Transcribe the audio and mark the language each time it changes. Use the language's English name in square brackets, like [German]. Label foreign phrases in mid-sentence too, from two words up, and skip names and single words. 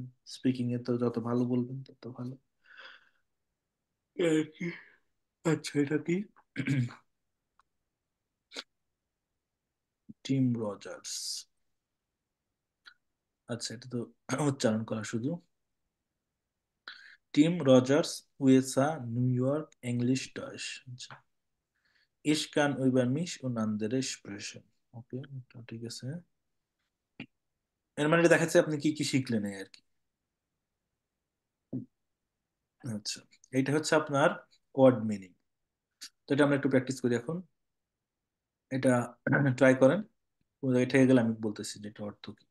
[Bangla] স্পিকিং এ তো যত ভালো বলবেন তত ভালো। এই আর কি। আচ্ছা, এটা কি? টিম রজার্স। আচ্ছা, এটা তো উচ্চারণ করা শুধু। টিম রজার্স, [German] USA, New York, English, Deutsch। আচ্ছা, Ich kann über mich und andere sprechen। [Bangla] ওকে, এটা ঠিক আছে। এর মানে এটা দেখাচ্ছে আপনি কি কি শিখলেন এই আর কি। আচ্ছা, এটা হচ্ছে আপনার ওয়ার্ড মিনিং। তো এটা আমরা একটু প্র্যাকটিস করি এখন। এটা ট্রাই করেন, কোন জায়গায় ঠেকে গেলে আমি বলতেছি যে এটা অর্থ কি।